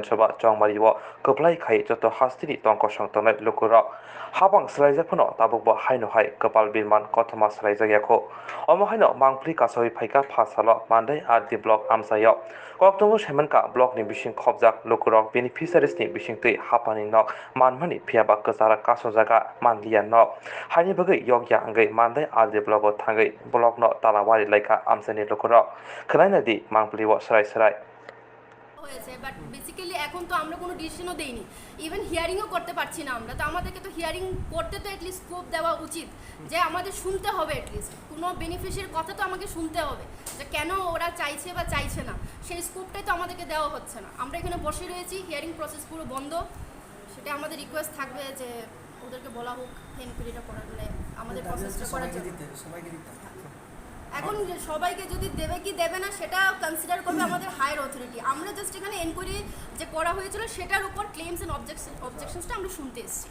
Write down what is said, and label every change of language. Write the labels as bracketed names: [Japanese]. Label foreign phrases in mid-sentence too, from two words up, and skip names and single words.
[Kok Borok] Sabha chongmariwo Gereblaikha joto hastini tongko songtonai Lukurogbo habang slaijakpano tabukbo haino hai kepal birman kothoma slaijak omo haino mangpli kasoi phaika phasalo Mandwi RD block Amchaini koktomo semanka block ni bising khobjak Lukurogbo beneficiaries ni bisingtui hapani nok manmani phiaba kesara kasojaga manlian nok haini bagai yogya anggai Mandwi RD Blocko Thangwi block no talawari laika Amchaini Lukurogbo khnaina di mangpliwo sarai [Bangla] হয়েছে [English] but basically [Bangla] এখন তো আমরা কোনো ডিসিশনও দেইনি ইভেন হিয়ারিংও করতে পারছি না আমরা তো আমাদেরকে তো হিয়ারিং করতে তো [English] at least scope [Bangla] দেওয়া উচিত যে আমাদের শুনতে হবে অ্যাটলিস্ট কোনো বেনিফিশিয়ারির কথা তো আমাকে শুনতে হবে যে কেন ওরা চাইছে বা চাইছে না সেই স্কোপটাই তো আমাদেরকে দেওয়া হচ্ছে না আমরা এখানে বসে রয়েছি [English] hearing process [Bangla] পুরো বন্ধ সেটা আমাদের রিকোয়েস্ট থাকবে যে ওদেরকে বলা হোক এনকোয়ারিটা করার মানে আমাদের প্রসেসটা করার জন্য এখন সবাইকে যদি দেবে কি দেবে না সেটা কনসিডার করবে আমাদের [English] higher authority [Bangla] আমরা জাস্ট এখানে এনকোয়ারি যে করা হয়েছিল সেটার উপর ক্লেমস এন্ড অবজেকশনসটা আমরা শুনতে এসেছি